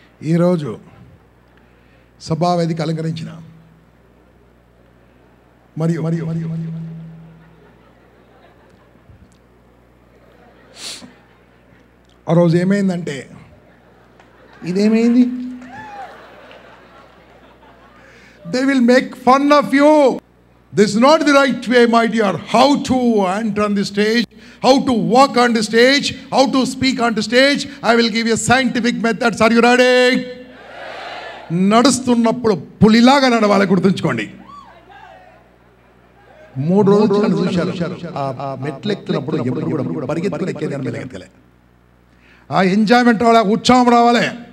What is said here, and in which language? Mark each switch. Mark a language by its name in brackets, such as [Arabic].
[Telugu] ఈరోజు సభావేదిక అలంకరించిన మరియు మరియు మరియు ఆ రోజు ఏమైందంటే, ఇదేమైంది, [English] They will make fun of you. This is not the right way my dear. How to enter on the stage, how to walk on the stage, how to speak on the stage. I will give you scientific methods. Are you ready? [Telugu] నడుస్తున్నప్పుడు పులిలాగా నడవాలి, గుర్తుంచుకోండి. 3 రోజులు చూశారు, ఆ మెట్లు ఎక్కుతున్నప్పుడు ఎప్పుడు కూడా పరిగెత్తుకుని ఎక్కేది, ఆ ఎంజాయ్మెంట్ రావాలి, ఉత్సాహం రావాలి.